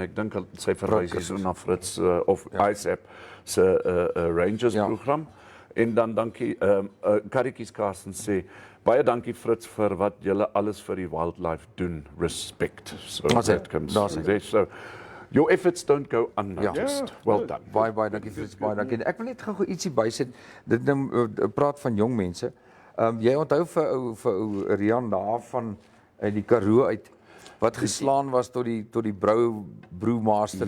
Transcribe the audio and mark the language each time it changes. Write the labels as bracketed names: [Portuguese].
[Afrikaans] En ek dink sy verwys hier na Fritz of ISAP se Rangers program. En dan dankie, Karikies Carson sê, baie dankie Fritz vir wat julle alles vir die wildlife doen. Respect. [English] So that comes from there. So your efforts don't go unnoticed. Well done. [Afrikaans] Baie dankie Fritz, baie dankie. Ek wil net gou ietsie bysit. Dit praat van jong mense. Jy onthou vir Rian daar van die Karoo uit wat geslaan was tot die brewmaster.